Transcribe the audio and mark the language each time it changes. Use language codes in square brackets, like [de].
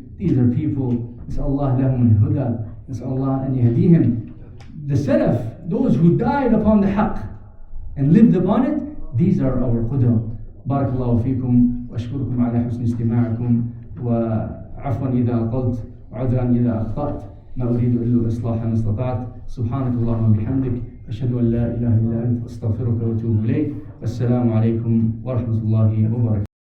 [en] These are people, [ar] نسأل الله لهم الهدى, نسأل الله أن يهديهم. [en] The Salaf, those who died upon the haqq and lived upon it, these are our qudwa. [ar] بارك الله فيكم وأشكركم على حسن استماعكم، وعفوا إذا أطلت وعذرا إذا أخطأت، ما أريد إلا الإصلاح ما استطعت. سبحانك اللهم وبحمدك، أشهد أن لا إله إلا أنت، أستغفرك وأتوب إليك. والسلام عليكم ورحمة الله وبركاته.